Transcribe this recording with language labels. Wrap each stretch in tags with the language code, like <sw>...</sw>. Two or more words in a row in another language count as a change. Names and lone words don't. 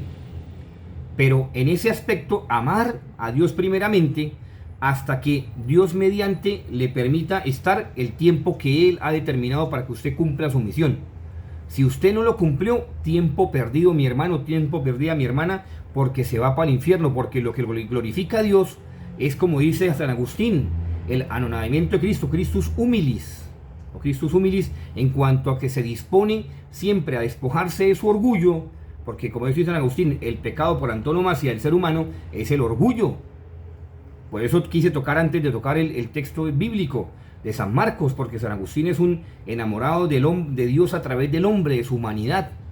<es>Pero en ese aspecto, amar a Dios primeramente, hasta que Dios mediante le permita estar el tiempo que Él ha determinado para que usted cumpla su misión. Si usted no lo cumplió, tiempo perdido mi hermano, tiempo perdida mi hermana, porque se va para el infierno, porque lo que glorifica a Dios es, como dice San Agustín, el anonadamiento de Cristo,</es> <la>Christus humilis, o Christus humilis,</la> <es>en cuanto a que se dispone siempre a despojarse de su orgullo, porque como dice San Agustín, el pecado por antonomasia del ser humano es el orgullo. Por eso quise tocar antes de tocar el texto bíblico de San Marcos, porque San Agustín es un enamorado de Dios a través del hombre, de su humanidad.</es>